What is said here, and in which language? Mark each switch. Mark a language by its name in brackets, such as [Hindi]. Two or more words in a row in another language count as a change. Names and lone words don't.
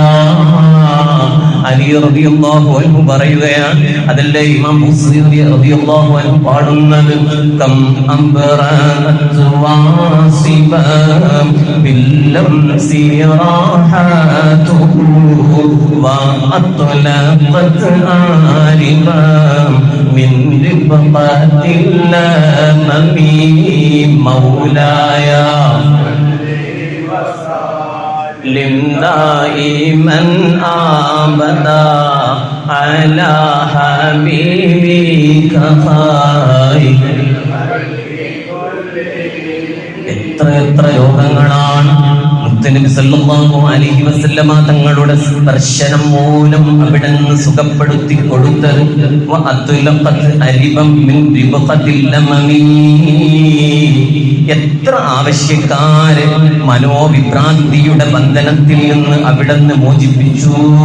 [Malayalam] അലി [Arabic] رضي الله عنه [Malayalam] പറയുകയാണ്, അതല്ലേ ഇമാം ബുസ്രി [Arabic] رضي الله عنه [Malayalam] പാടുന്നത്, [Arabic] كم أبرأت وصبا باللمس راحته وأطلقت أربا من ربقة اللمم مولاي دائما آبدا على حبيبك خير. [Malayalam] എത്ര രോഗങ്ങളാണ് മുത്തുനബി [Arabic] صلى الله عليه وسلم [Malayalam] തങ്ങളുടെ സ്പർശനം മൂലം അവിടെ നിന്ന് സുഖപ്പെടുത്തി കൊടുത്തത്. എത്ര ആവശ്യക്കാരെ മനോവിഭ്രാന്തിയുടെ ബന്ധനത്തിൽ നിന്ന് അവിടെ നിന്ന് മോചിപ്പിച്ചു.